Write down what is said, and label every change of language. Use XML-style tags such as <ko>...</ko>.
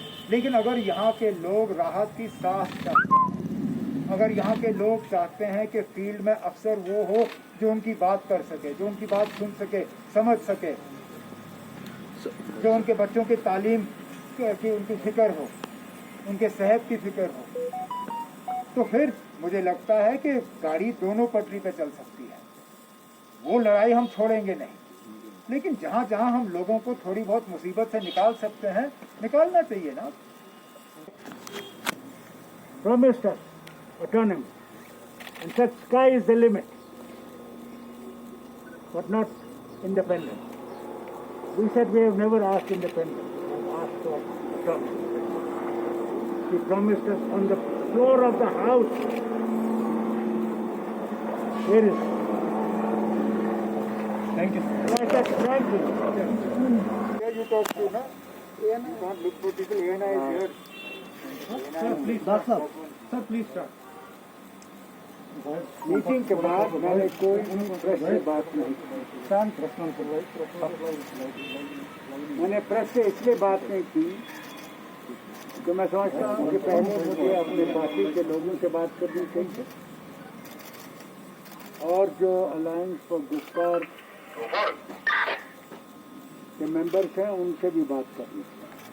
<hi>लेकिन अगर यहाँ के लोग राहत की सांस चाहते हैं, अगर यहाँ के लोग चाहते हैं कि फील्ड में अफसर वो हो जो उनकी बात कर सके, जो उनकी बात सुन सके, समझ सके, जो उनके बच्चों की तालीम की उनकी फिक्र हो, उनके सेहत की फिक्र हो, तो फिर मुझे लगता है कि गाड़ी दोनों पटरी पे चल सकती है। वो लड़ाई हम छोड़ेंगे नहीं, लेकिन जहाँ जहाँ हम लोगों को थोड़ी बहुत मुसीबत से निकाल सकते हैं, निकालना चाहिए ना।</hi> <en>Promised us autonomy and said sky is the limit, but not independence. We said we have never asked independence, we have asked for autonomy. He promised us on the floor of the house. Here is. Thank you. Like that, frankly. Here you talk to, na? Can't look for people. ANI is here. Sir, please, sir, please start.</en> <hi>Meeting के बाद मैंने कोई press से बात नहीं की। मैंने press से इसलिए बात नहीं की कि मैं समझता हूँ कि पहले मुझे अपने पार्टी के लोगों से बात करनी चाहिए और जो अलायंस फॉर गुफ्तार के मेंबर्स हैं उनसे भी बात करनी चाहिए।</hi>